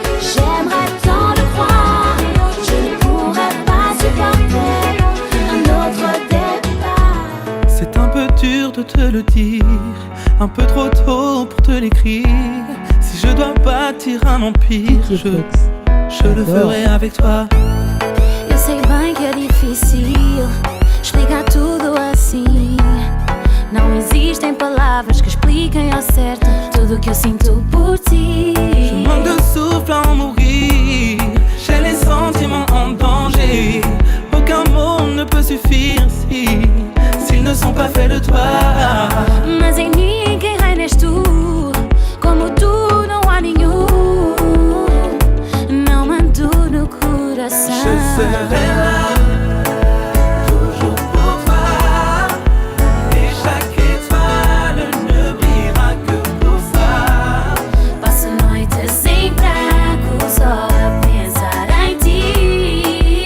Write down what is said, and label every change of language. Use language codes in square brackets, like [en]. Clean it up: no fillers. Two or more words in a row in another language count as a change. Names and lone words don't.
[fr] J'aimerais tant le croire, je ne pourrais pas supporter un autre départ. C'est un peu dur de te le dire, un peu trop tôt pour te l'écrire. Si je dois bâtir un empire, DJ Flex. je le ferai avec toi. [pt] Eu sei bem que é difícil explicar tudo assim. Não existem palavras que expliquem ao certo tudo o que eu sinto por ti. [fr] Je manque de souffle à en mourir, j'ai les sentiments en danger. Aucun mot ne peut suffire s'ils ne sont pas faits de toi. [pt] Mas em ninguém reinas tu, como tu não há nenhum. Não mando no coração. [fr] Je serai là, toujours pour toi. Et chaque étoile ne brillera que pour ça. [pt] Passo noites em branco só a pensar em ti.